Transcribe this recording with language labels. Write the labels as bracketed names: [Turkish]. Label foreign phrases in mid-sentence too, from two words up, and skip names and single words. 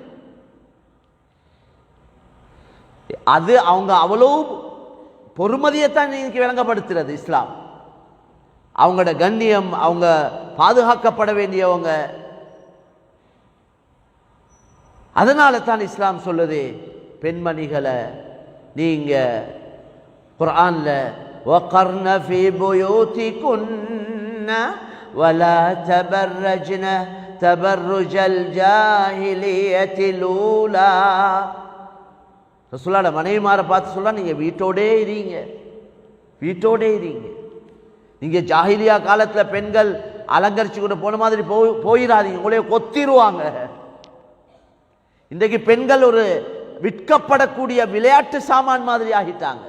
[Tamil] அது அவங்க அவ்வளோ பொறுமதியைத்தான் இன்னைக்கு விளங்கப்படுத்துறது இஸ்லாம். அவங்களோட கண்ணியம், அவங்க பாதுகாக்கப்பட வேண்டியவங்க. அதனால தான் இஸ்லாம் சொல்லுது, பெண்மணிகளை நீங்க குர்ஆன்ல [Arabic] وَقَرْنَ فِي بُيُوتِكُنَّ وَلَا تَبَرَّجْنَ تَبَرُّجَ الْجَاهِلِيَّةِ الْأُولَى. [Tamil] ரசூலுல்லாஹ் மனைவிமாரை பார்த்து சொல்றா, நீங்க வீட்டோடே இருங்க, வீட்டோடே இருங்க. நீங்க ஜாஹிலியா காலத்துல பெண்கள் அலங்கரிச்சு கொண்டு போன மாதிரி போயிடாதீங்க, உங்களைய கொத்திடுவாங்க. இன்றைக்கு பெண்கள் ஒரு விற்கப்படக்கூடிய விளையாட்டு சாமான் மாதிரி ஆகிட்டாங்க.